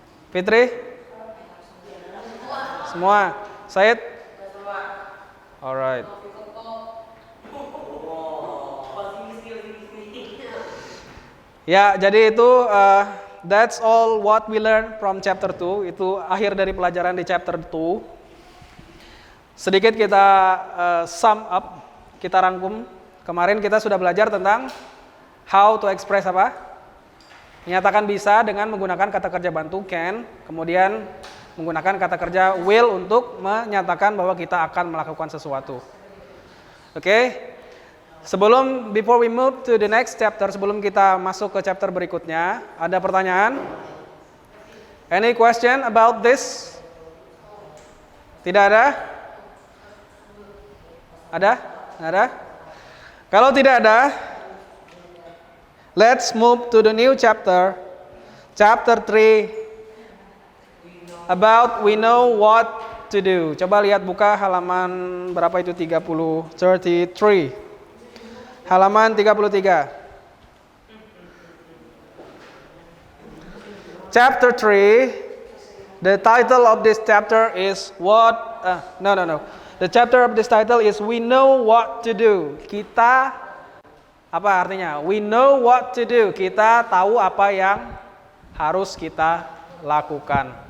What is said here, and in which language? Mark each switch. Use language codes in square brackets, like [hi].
[id] Fitri? Semua. Said? Alright. Ya, jadi itu [en] that's all what we learn from chapter 2. [id] Itu akhir dari pelajaran di chapter 2. Sedikit kita sum up, kita rangkum. Kemarin kita sudah belajar tentang [en] how to express [id] apa? Menyatakan bisa dengan menggunakan kata kerja bantu can, kemudian menggunakan kata kerja will untuk menyatakan bahwa kita akan melakukan sesuatu. Oke? [en] Before we move to the next chapter, [id] sebelum kita masuk ke chapter berikutnya, ada pertanyaan? [en] Any question about this? [id] Tidak ada? Ada? Ada? Kalau tidak ada, [en] let's move to the new chapter. Chapter 3 about we know what to do. [id] Coba lihat buka halaman berapa itu 33. Halaman 33. Chapter 3. [en] The title of this chapter is what? No. The chapter of this title is we know what to do. [id] Kita apa artinya? [en] We know what to do. [id] Kita tahu apa yang harus kita lakukan.